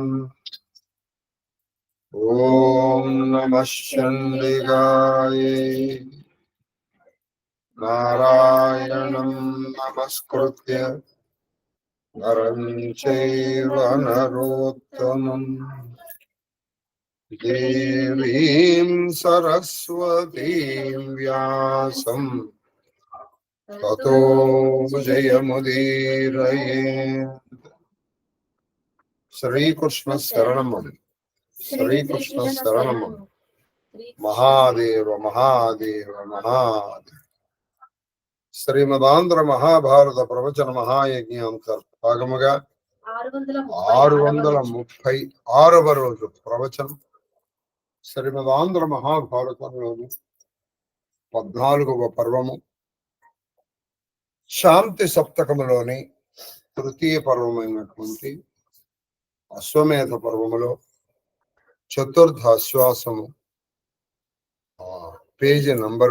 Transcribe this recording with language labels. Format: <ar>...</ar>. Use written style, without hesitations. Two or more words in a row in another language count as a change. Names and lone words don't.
<sa>ॐ नमः चण्डिकाय नारायणं नमस्कृत्य नरं चैव नरोत्तमम् देवीं सरस्वतीं व्यासं ततो जयमुदीरयेत्। श्रीकृष्ण शरणम्। श्रीकृष्ण शरणम्। महादेव महादेव महादेव।</sa> <te>శ్రీమదాంధ్ర మహాభారత ప్రవచన మహాయజ్ఞాంతర్భాగముగా 636వ రోజు ప్రవచనం. శ్రీమదాంధ్ర మహాభారతంలోని 14వ పర్వము, శాంతి సప్తకములోని తృతీయ పర్వమైనటువంటి అశ్వమేధ పర్వములో చతుర్థ ఆశ్వాసము, పేజీ నంబరు</te>